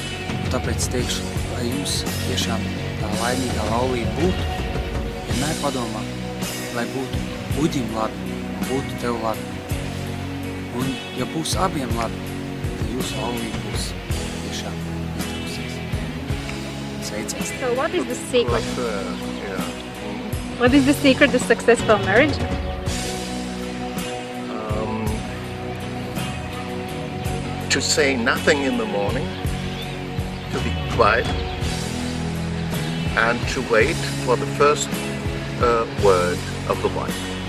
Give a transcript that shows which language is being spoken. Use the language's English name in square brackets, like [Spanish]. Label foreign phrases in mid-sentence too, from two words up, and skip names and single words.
[Latvian] Tāpēc teikšu, lai jums tiešām tā laimīgā laulība būtu, vienmēr padomā, lai būtu Uģim labi un būtu tev labi. Un ja būs abiem labi, tad jūsu laulība būs tiešām iztrūsies. [English] So what is the secret? What is the secret to successful marriage? To say nothing in the morning, to be quiet, and to wait for the first word of the wife.